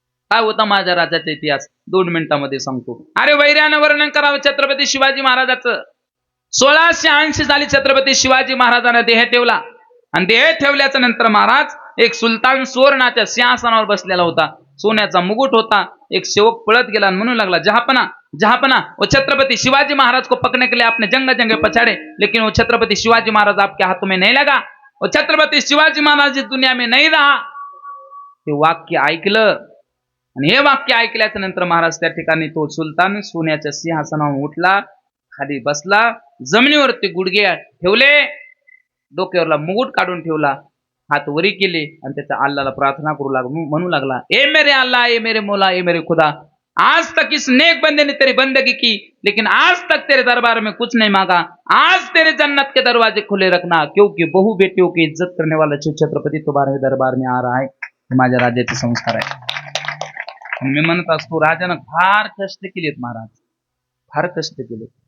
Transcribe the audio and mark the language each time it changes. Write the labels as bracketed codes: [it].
[mr] काय होता माझ्या राजाचा इतिहास 2 मिनिटांमध्ये सांगतो. अरे वैर्यानं वर्णन करावं छत्रपती शिवाजी महाराजांचं. 1680 साली छत्रपती शिवाजी महाराजांना देह ठेवला आणि देह ठेवल्याच्या नंतर महाराज एक सुलतान सुवर्णाच्या सिंहासनावर बसलेला होता. सोन्याचा मुकुट होता. एक सेवक पळत गेला आणि म्हणू लागला [hi] जहापना जहापना, वो छत्रपती शिवाजी महाराज को पकड़ने के लिए आपने जंग जंग पछाड़े, लेकिन वो छत्रपती शिवाजी महाराज आपके हाथों में नहीं लगा, वो छत्रपती शिवाजी महाराज इस दुनिया में नहीं रहा. [mr] ते वाक्य ऐकलं आणि हे वाक्य ऐकल्याच्या नंतर महाराज त्या ठिकाणी तो सुलतान सोन्याच्या सिंहासनावर उठला, खाली बसला, जमिनीवरती गुडघे ठेवले, डोक्यावरला मुकुट काढून ठेवला, हात वरी केले आणि त्याच्या अल्लाहला प्रार्थना करू लागला. म्हणू लागला [hi] ए मेरे अल्लाह, ए मेरे मौला, ए मेरे खुदा, आज तक इस नेक बंदे ने तेरी बंदगी की, लेकिन आज तक तेरे दरबार में कुछ नहीं मांगा. आज तेरे जन्नत के दरवाजे खुले रखना, क्योंकि बहु बेटियों की इज्जत करने वाला छत्रपती तुम्हारे दरबार में आ रहा है. [mr] माझ्या राजाचे संस्कार आहे. मी म्हणत असतो राजानं फार कष्ट केलेत महाराज, फार कष्ट केले.